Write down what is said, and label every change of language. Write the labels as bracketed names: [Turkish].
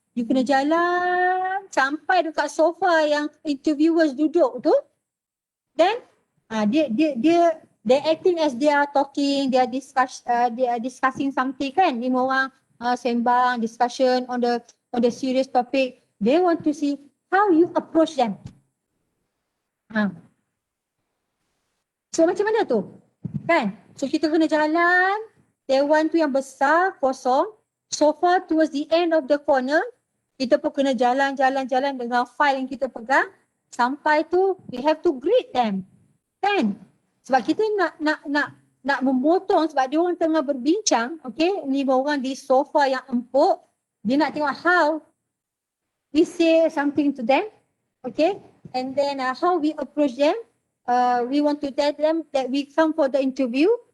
[English] You [Malay] kena jalan sampai dekat sofa yang interviewers duduk tu. [English] Then they acting as they are talking, they are discussing something kan. [Malay] 5 orang sembang, [English] discussion on the serious topic. They want to see how you approach them. [Malay] So macam mana tu? Kan? So kita kena jalan, dewan tu yang besar, kosong, sofa [English] towards the end of the corner. [Malay] Kita pun kena jalan-jalan dengan file yang kita pegang. Sampai tu, [English] we have to greet them. Kan? [Malay] Sebab kita nak memotong sebab dia orang tengah berbincang. Okay, 5 orang di sofa yang empuk. Dia nak tengok [English] how we say something to them. Okay, and then how we approach them. We want to tell them that we come for the interview.